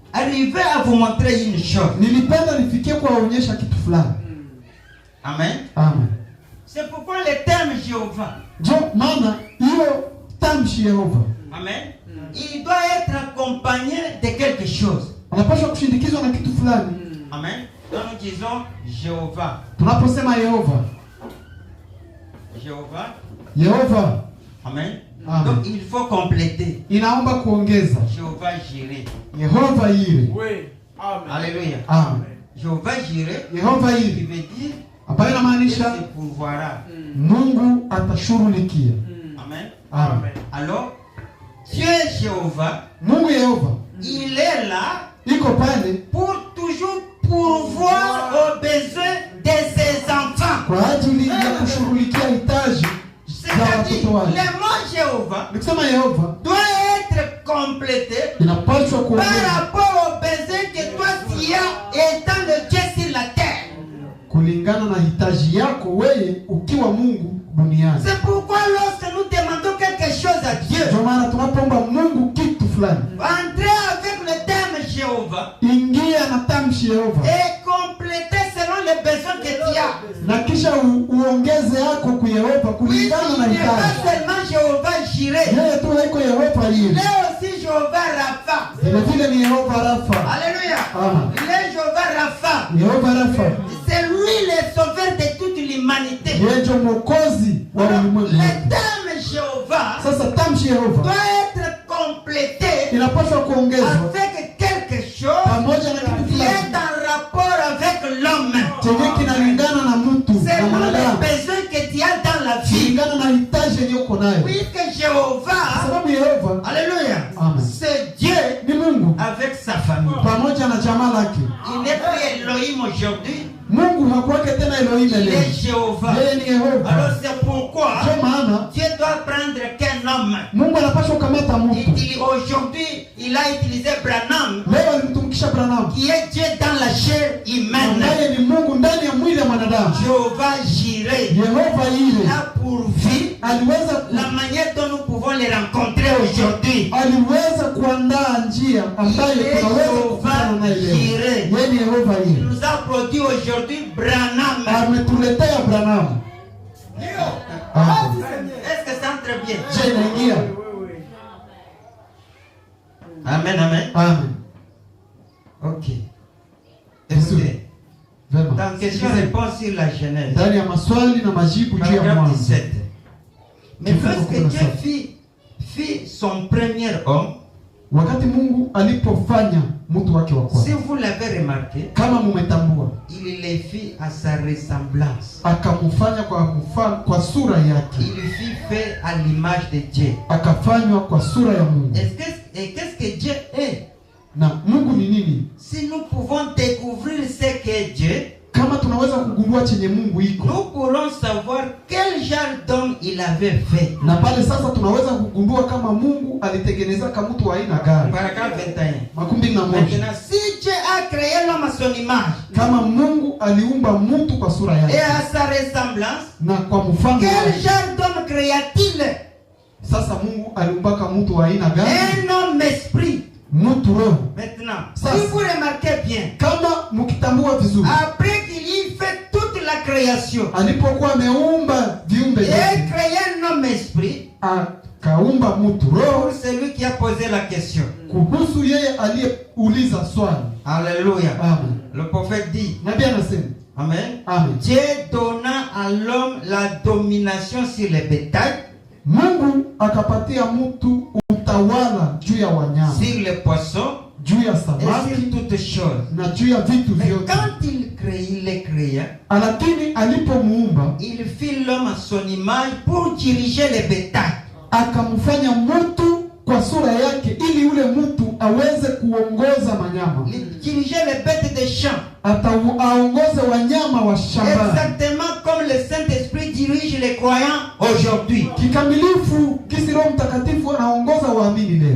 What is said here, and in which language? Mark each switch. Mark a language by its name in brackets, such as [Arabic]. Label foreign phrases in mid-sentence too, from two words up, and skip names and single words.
[French] arriver à vous montrer une chose. [Swahili] Nilipenda nifikie kuwaonyesha kitu fulani. Amen. Amen. [French] C'est pourquoi le terme Jéhovah. [Swahili] Jo maana hiyo tamshi Yehova. Amen. [French] Il doit être accompagné de quelque chose. [Swahili] Anapaswa kushindikizwa na kitu fulani. Amen. [French] Donc nous disons Jéhovah. [Swahili] Tunaposema Yehova. [French] Jéhovah. [Swahili] Yehova. Amen. Amen. [French] Donc il faut compléter. [Swahili] Inaomba kuongeza. [French] Jéhovah Jireh. [Swahili] Yehova Yire. [French] Oui. Amen. Alléluia. Amen. Jéhovah Jireh. [Swahili] Yehova [French] Qui [Swahili] Yire. [French] veut dire [Swahili] Ambayo inamaanisha [French] il pourvoira. [Swahili] Mungu atashughulikia. Amen. Amen. [French] Alors Dieu Jéhovah, [Swahili] Mungu Yehova [French] il est là [Swahili] iko pale [French] pour toujours pourvoir aux besoins de ses enfants. [Swahili] kwa ajili ya kushughulikia hitaji za [French] C'est-à-dire, [Swahili] watoto wake. [French] le mot Jéhovah [Swahili] Nikisema Yehova [French] doit être complété [Swahili] inapaswa [French] par [Swahili] kuongeza [French] rapport aux besoins que toi tu as étant le Dieu sur la terre. [Swahili] kulingana na hitaji yako wewe ukiwa Mungu duniani. [French] C'est pourquoi lorsque nous demandons quelque chose à Dieu, [Swahili] Ndio maana tunapoomba Mungu kitu fulani, [French] entrer avec le terme Jéhovah [Swahili] ingia na tamshi Yehova [French] et compléter selon les besoins que tu as. [Swahili] na kisha uongeze yako ku Yehova [French] Oui, [Swahili] kulingana na [French] il n'est pas [Swahili] hitaji. [French] seulement Jéhovah Jireh, [Swahili] Yeye tu haiko Yehova [French] il [Swahili] Yire, [French] est aussi Jéhovah Rapha. [Swahili] vile vile ni Yehova Rafa. Alléluia. Amen. [French] Il est Jéhovah Rapha. [Swahili] Yehova Rafa [French] C'est lui le sauveur de toute l'humanité. [Swahili] yeye ndio mwokozi wa [French] Alors, [Swahili] ulimwengu [French] le [Swahili] wote. [French] terme Jéhovah [Swahili] Sasa tamshi Yehova [French] doit être complété [Swahili] inapaswa kuongezwa [French] avec quelque chose [Swahili] pamoja na kitu [French] qui est [Swahili] fulani [French] en rapport avec l'homme. [Swahili] chenye kinalingana na mtu na [French] C'est [Swahili] mwanadamu, [French] le besoin que tu as dans la vie. [Swahili] kulingana na hitaji yenye uko nayo. [French] Puisque Jéhovah, [Swahili] Sababu Yehova alléluia, Amen. [French] c'est Dieu [Swahili] ni Mungu [French] avec sa famille. [Swahili] pamoja na jamaa lake. [French] Il n'est plus Elohim aujourd'hui, [Swahili] Mungu hakuwake tena Elohim [French] il [Swahili] leo, [French] est Jéhovah. [Swahili] yeye ni Yehova. [French] Alors c'est pourquoi [Swahili] Ndio maana [French] Dieu doit prendre qu'un homme. [Swahili] Mungu anapaswa kukamata mtu. [French] Aujourd'hui, il a utilisé Branham, [Swahili] Leo alimtumikisha Branham [French] qui est Dieu dans la chair humaine. [Swahili] ambaye ni Mungu ndani ya mwili ya mwanadamu. [French] Jéhovah Jireh [Swahili] Yehova Yire [French] a pourvu [Swahili] aliweza [French] la manière dont nous pouvons les rencontrer aujourd'hui. [Swahili] aliweza kuandaa njia ambayo tunaweza kukutana naye leo. Yeye ni Yehova [French] Il [Swahili] Yire. [French] nous a produit aujourd'hui Branham. [Swahili] Ametuletea Branham. Amen. [French] Est-ce que ça entre bien? [Swahili] Je inaingia. Amen, amen. Amen. Ok. Vizuri. [French] Écoutez, [Swahili] Vema. [French] dans question-réponse sur la Genèse, [Swahili] Ndani ya maswali na majibu juu ya [French] paragraphe [Swahili] mwanzo. 17. [French] Mais [Swahili] Kifungu [French] lorsque [Swahili] 17. [French] Dieu fit son premier homme, [Swahili] Wakati Mungu alipofanya mtu wake wa [French] si [Swahili] kwanza, [French] vous l'avez remarqué, [Swahili] kama mumetambua, [French] il les fit à sa ressemblance. [Swahili] akamfanya kwa sura yake, [French] Il fit fait à l'image de Dieu. [Swahili] akafanywa kwa sura ya Mungu. [French] Et qu'est-ce que Dieu est? [Swahili] Na Mungu ni nini? [French] Si nous pouvons découvrir ce qu'est Dieu, [Swahili] Kama tunaweza kugundua chenye Mungu iko, [French] nous pourrons savoir quel genre d'homme il avait fait. [Swahili] na pale sasa tunaweza kugundua kama Mungu alitengeneza kama mtu wa aina gani. [French] Paragraphe 21. [Swahili] Makumi na moja. [French] Maintenant, si Dieu a créé l'homme à son image [Swahili] Kama Mungu aliumba mtu kwa sura [French] et [Swahili] yake [French] à sa ressemblance, [Swahili] na kwa mfano [French] quel [Swahili] wake, [French] genre d'homme créa-t-il? [Swahili] sasa Mungu aliumbaka mtu wa aina gani? [French] Un homme esprit. [Swahili] Mtu roho. [French] Maintenant, Ça, si vous remarquez bien, [Swahili] Kama mkitambua vizuri, [French] après qu'il y fait toute la création [Swahili] alipokuwa ameumba viumbe [French] et [Swahili] vyote, [French] créé un homme esprit, [Swahili] akaumba mtu roho. [French] pour celui qui a posé la question. [Swahili] Kuhusu yeye aliyeuliza swali, Alléluia. amen, [French] Le prophète dit, [Swahili] nabii anasema amen. amen, [French] Dieu donna à l'homme la domination sur les bétails, [Swahili] Mungu akapatia mtu utawala juu ya wanyama, [French] sur les poissons [Swahili] juu ya [French] et [Swahili] samaki [French] sur toutes choses. [Swahili] na juu ya vitu [French] Mais [Swahili] vyote. [French] quand il les créa, [Swahili] Lakini alipomuumba [French] il fit l'homme à son image pour diriger les bétails. [Swahili] akamfanya mtu kwa sura yake, ili yule mtu aweze kuongoza manyama, [French] Diriger les bêtes des champs. [Swahili] aongoze wanyama wa shambani, [French] Exactement comme le Saint-Esprit dirige les croyants aujourd'hui. [Swahili] kikamilifu kisi Roho Mtakatifu anaongoza waamini leo.